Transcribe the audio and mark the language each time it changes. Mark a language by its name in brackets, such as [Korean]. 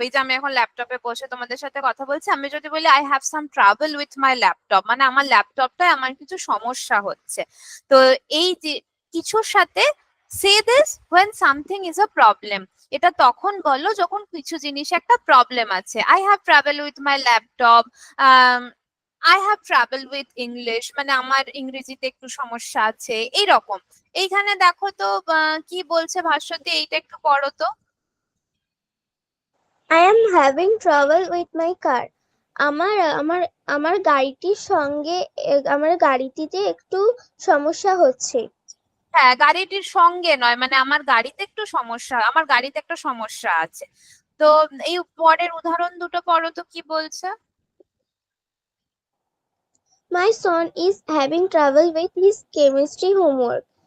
[Bangla] এই যে আমি এখন ল্যাপটপে বসে তোমাদের সাথে কথা বলছি, আমি যদি বলি [English] I have some trouble with my laptop, [Bangla] মানে আমার ল্যাপটপটায় আমার কিছু সমস্যা হচ্ছে। তো এই যে কিছুর সাথে [English] say this when something is a problem, [Bangla] এটা তখন বলো যখন কিছু জিনিস একটা প্রবলেম আছে। [English] I have trouble with my laptop. I have trouble with English, [Bangla] মানে আমার ইংরেজিতে একটু সমস্যা আছে, এইরকম। এইখানে দেখো তো কি বলছে ভাস্বতী, এইটা একটু পড়ো তো। [English] I am having trouble with my car. [Bangla] আমার আমার আমার গাড়িটির সঙ্গে আমার গাড়িটিতে একটু সমস্যা হচ্ছে। হ্যাঁ, গাড়িটির সঙ্গে নয়, মানে আমার গাড়িতে একটু সমস্যা, আমার গাড়িতে একটা সমস্যা আছে। তো এই পরের উদাহরণ দুটো পড়ো তো কি বলছে। [English] My son is having trouble with his chemistry homework.